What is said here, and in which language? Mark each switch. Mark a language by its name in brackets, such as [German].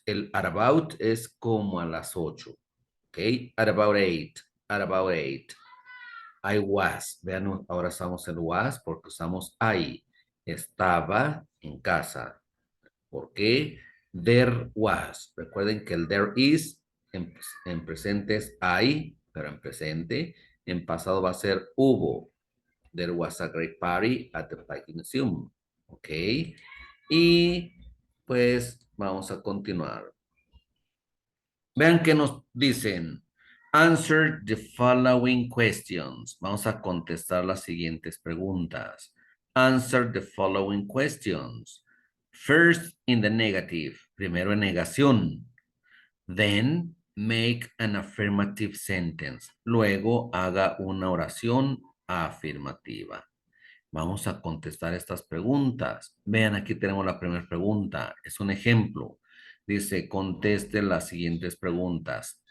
[English] El at about [Spanish] es como a las 8. ¿Ok? [English] At about 8. At about 8. I was. [Spanish] Vean, ahora usamos el was porque usamos I. Estaba en casa. ¿Por qué? [English] There was. [Spanish] Recuerden que el [English] there is [Spanish] en presente es I, pero en presente. En pasado va a ser hubo. [English] There was a great party at the Pike Museum. [Spanish] ¿Ok? Y pues vamos a continuar. Vean que nos dicen. [English] Answer the following questions. [Spanish] Vamos a contestar las siguientes preguntas. [English] Answer the following questions. First in the negative. [Spanish] Primero en negación. [English] Then make an affirmative sentence. [Spanish] Luego haga una oración afirmativa. Vamos a contestar estas preguntas. Vean, aquí tenemos la primera pregunta. Es un ejemplo. Dice, conteste las siguientes preguntas.